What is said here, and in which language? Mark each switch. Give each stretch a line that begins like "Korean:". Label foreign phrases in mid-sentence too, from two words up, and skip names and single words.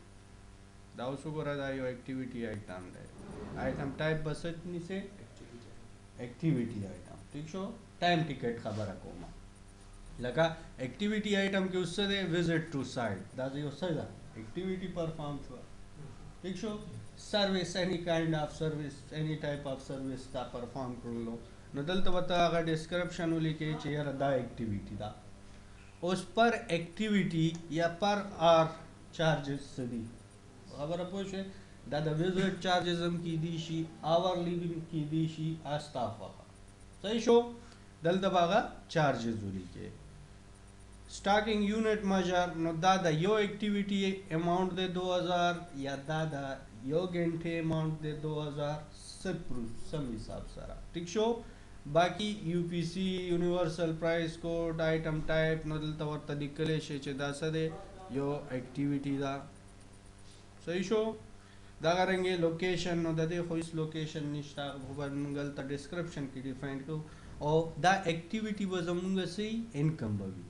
Pashto: دا اوس وګوره دا یو
English: activity item
Pashto: دی.
English: item type
Pashto: به څه نیسې؟
English: activity item.
Pashto: ٹھیک شو؟
English: time ticket
Pashto: خبره کوم. لکه
English: activity item
Pashto: کې اوس څه دی؟
English: visit to site.
Pashto: دا یو څه ده؟
English: activity perform
Pashto: شوه. ٹھیک شو؟ سروس،
English: any kind of service, any type of service
Pashto: تا پرفارم کړلو نو دلته به ته هغه ډسکرپشن ولیکې چې یاره دا ایکټیویټي ده. اوس
English: per activity
Pashto: یا
English: per hour charges
Pashto: څه دي؟ خبره پوه شوې؟ دا د
English: visit charges
Pashto: هم کیدی شي، آورلی هم کیدی شي، استا خوښه. صحیح شو؟ دلته به هغه چارجز ولیکې.
English: stocking unit measure,
Pashto: نو دا د یو
English: activity amount
Pashto: دی 2000 یا دا د یو غنټې اماؤنٹ دی 2000 سم حساب سره. ٹھیک شو؟ باقی
English: UPC universal price code item type
Pashto: نو دلته ورته لیکلی شي چې دا څه دی؟ یو ایکټیویټي ده. صحیح شو؟ دغه رنګې لوکیشن، نو د دې خو هېڅ لوکیشن نشته، خو به موږ دلته ډسکرپشن کې ډیفاین کوو. او دا ایکټیویټي به زموږ څه انکم به وي.